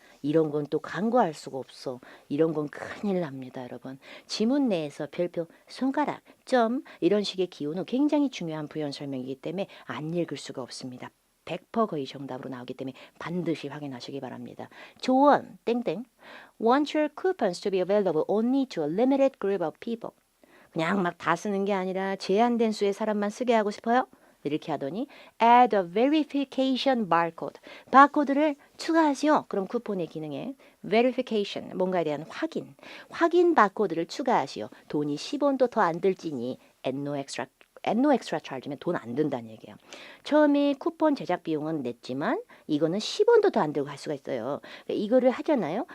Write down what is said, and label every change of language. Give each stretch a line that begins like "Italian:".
Korean: 이런 건 또 간과할 수가 없어. 이런 건 큰일 납니다, 여러분. 지문 내에서 별표, 손가락, 점 이런 식의 기호는 굉장히 중요한 부연 설명이기 때문에 안 읽을 수가 없습니다. 100% 거의 정답으로 나오기 때문에 반드시 확인하시기 바랍니다. 조언, 땡땡.
English: Want your coupons to be available only to a limited group of people.
Korean: 그냥 막 다 쓰는 게 아니라 제한된 수의 사람만 쓰게 하고 싶어요? 이렇게 하더니
English: add a verification barcode.
Korean: 바코드를 추가하시오. 그럼 쿠폰의 기능에 verification, 뭔가에 대한 확인 바코드를 추가하시오. 돈이 10원도 더 안 들지니
English: at no extra charge
Korean: 면 돈 안 든다는 얘기예요. 처음에 쿠폰 제작 비용은 냈지만 이거는 10원도 더 안 들고 갈 수가 있어요. 이거를 하잖아요.